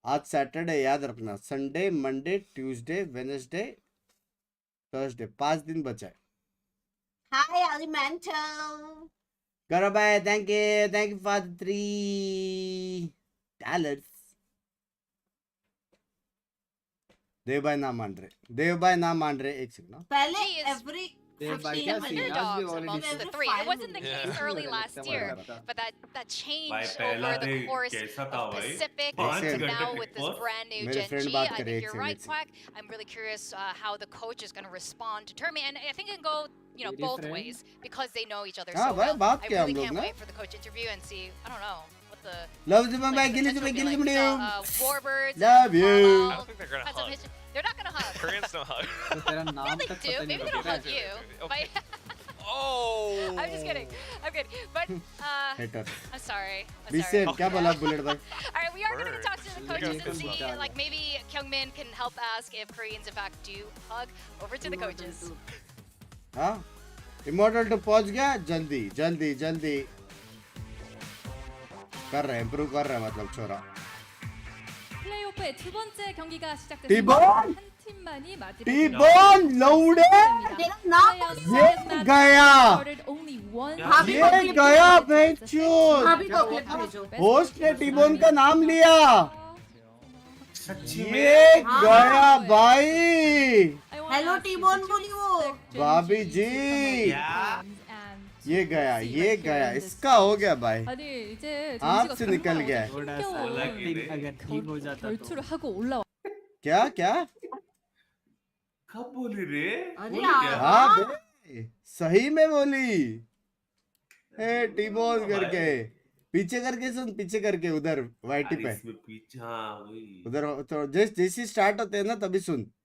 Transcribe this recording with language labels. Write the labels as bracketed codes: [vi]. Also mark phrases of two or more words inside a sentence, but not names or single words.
[hi] आज सैटरडे याद रखना, [en] Sunday Monday Tuesday Wednesday Thursday [hi] 5 दिन बचा है. [en] Hi, Alimental. [hi] करो भाई, [en] thank you for [hi] $3. देव भाई ना मान रहे, एक सेकंड ना. पहले every [en] They're by 15 just minutes. underdogs amongst the three. It wasn't the case early last year, but that changed over the course of Pacific and now with this brand new [hi] मेरे [en] Gen friend G. [hi] बात [en] I [hi] करे, [en] think [hi] एक [en] you're second, right, [hi] एक [en] Quack. I'm really curious how the coach is going to respond to Termi, and I think it can go both ways because they know each other so [hi] भाई, [en] well. [hi] बात [en] I [hi] किया [en] really [hi] हम लोग [en] can't [hi] ना. [en] wait for the coach interview and see. I don't know what the Love you, my like, Gilly, potential Gilly, would be Gilly, like. Warbirds. Love you. I don't think they're gonna Had some hug. history. They're not gonna hug. Koreans don't hug. [hi] तेरा नाम [en] Yeah, they [hi] तक [en] do. [hi] पता नहीं [en] Maybe they don't [hi] होगा. [en] hug you. But Oh. I'm just kidding. I'm kidding. But Hater. I'm sorry. I'm Be sorry. safe. [hi] क्या बोला बुलेट भाई? [en] All right, we are going to talk to the coaches and see, Bird. like maybe Kyungmin can help ask if Koreans in fact do hug. Over to the coaches. [hi] हाँ, इमोर्टल तो पहुंच गया. जल्दी कर रहे हैं, इम्प्रूव कर रहे हैं, मतलब छोरा. [ko] 플레이오프의 두 번째 경기가 시작됐습니다. 티본! 한 팀만이 마지막 [hi] टीबॉन लौड़े ये गया बेचूत. होस्ट ने टीबॉन का नाम लिया. ये गया भाई. Hello, T-Bone बोली वो. भाभी जी, ये गया, इसका हो गया भाई. [ko] 아니 이제 [hi] हाथ से निकल गया. अगर ठीक हो जाता तो. [ko] 결투를 하고 올라와. [hi] क्या कब बोली रे? अरे हाँ बे, सही में बोली. ए टीबॉन करके पीछे करके सुन, पीछे करके उधर वाईटी पे इसमें पीछा वही. उधर तो जैसे स्टार्ट होते हैं ना तभी सुन.